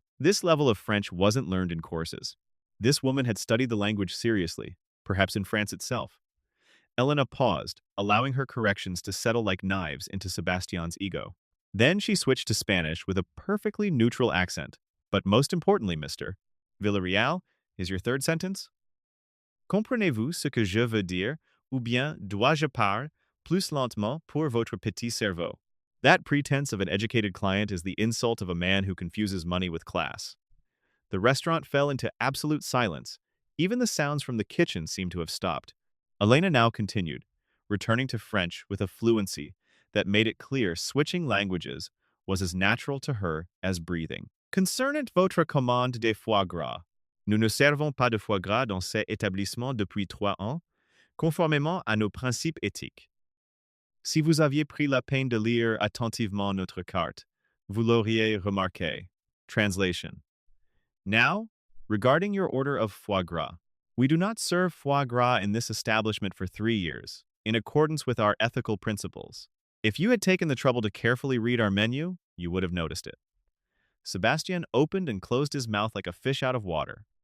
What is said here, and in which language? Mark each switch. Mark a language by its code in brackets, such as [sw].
[en] This level of French wasn't learned in courses. This woman had studied the language seriously, perhaps in France itself. Elena paused, allowing her corrections to settle like knives into Sebastián's ego. Then she switched to Spanish with a perfectly neutral accent. But most importantly, Mr. Villareal, is your third sentence? [fr] Comprenez-vous ce que je veux dire, ou bien dois-je parler plus lentement pour votre petit cerveau? [en] That pretense of an educated client is the insult of a man who confuses money with class. The restaurant fell into absolute silence. Even the sounds from the kitchen seemed to have stopped. Elena now continued, returning to French with a fluency that made it clear switching languages was as natural to her as breathing. [fr] Concernant votre commande de foie gras, nous ne servons pas de foie gras dans cet établissement depuis 3 ans, conformément à nos principes éthiques. Si vous aviez pris la peine de lire attentivement notre carte, vous l'auriez remarqué. [en] Translation. Now, regarding your order of foie gras, we do not serve foie gras in this establishment for 3 years, in accordance with our ethical principles. If you had taken the trouble to carefully read our menu, you would have noticed it. Sebastián opened and closed his mouth like a fish out of water.